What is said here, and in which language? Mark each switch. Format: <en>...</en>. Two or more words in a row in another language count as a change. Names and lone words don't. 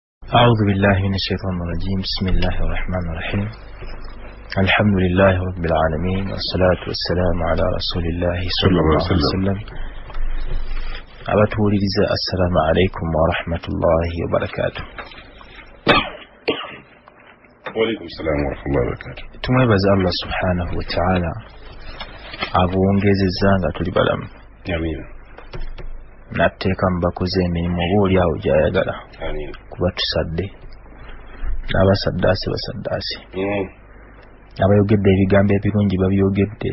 <ar>أعوذ بالله من الشيطان الرجيم بسم الله الرحمن الرحيم الحمد لله رب العالمين والصلاة والسلام على رسول الله صلى الله عليه وسلم abatuliriza السلام عليكم ورحمة الله وبركاته. وعليكم السلام ورحمة الله وبركاته.</ar> <lg>Tumwebaza</lg> <ar>الله سبحانه وتعالى</ar> <lg>abuwongezezza nga tuli balamu. Amin. Natteeka mubakoze emirimu oba awo gy'ayagala. Amin. Kuba tusadde n'abasaddaase basaddaase. Abayogedde ebigambo ebirungi babyogedde.</lg>